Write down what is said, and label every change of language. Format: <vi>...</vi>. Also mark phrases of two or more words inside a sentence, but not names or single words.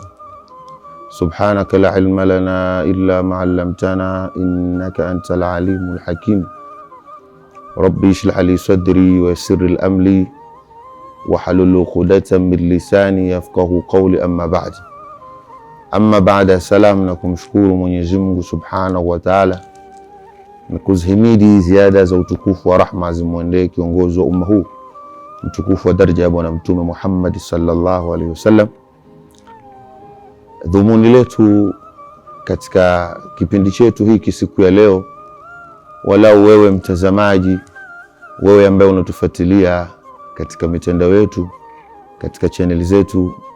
<ar>سبحانك لا علم لنا إلا ما علمتنا إنك أنت العليم الحكيم. رب اشرح لي صدري ويسر لي أمري واحلل عقدة من لساني يفقهوا قولي، أما بعد.</ar> <sw>Amma baada, salamu na kumshukuru Mwenyezi Mungu</sw> <ar>سبحانه وتعالى</ar> <sw>na kuzihimidi ziada za utukufu wa rahma zimwendee kiongozi wa umma huu mtukufu wa daraja ya Bwana Mtume Muhammad</sw> <ar>صلى الله عليه وسلم.</ar> <sw>Dhumuni letu katika kipindi chetu hiki siku ya leo, walau wewe mtazamaji, wewe ambaye unatufuatilia katika mitandao yetu, katika channel zetu,</sw>